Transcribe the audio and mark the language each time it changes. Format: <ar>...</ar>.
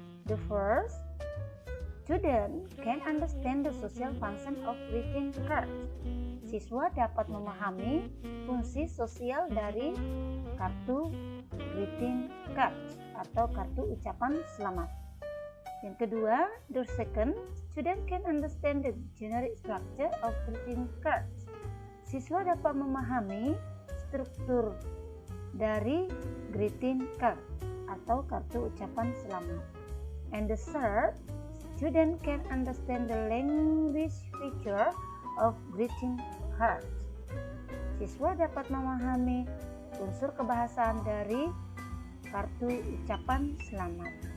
<en>The first, student can understand the social function of greeting cards.</en> <id>Siswa dapat memahami fungsi sosial dari kartu greeting cards atau kartu ucapan selamat. Yang kedua,</id> <en>the second, student can understand the generic structure of greeting cards.</en> <id>Siswa dapat memahami struktur dari greeting card atau kartu ucapan selamat.</id> <en>And the third, student can understand the language feature of greeting cards.</en> <id>Siswa dapat memahami unsur kebahasaan dari kartu ucapan selamat.</id>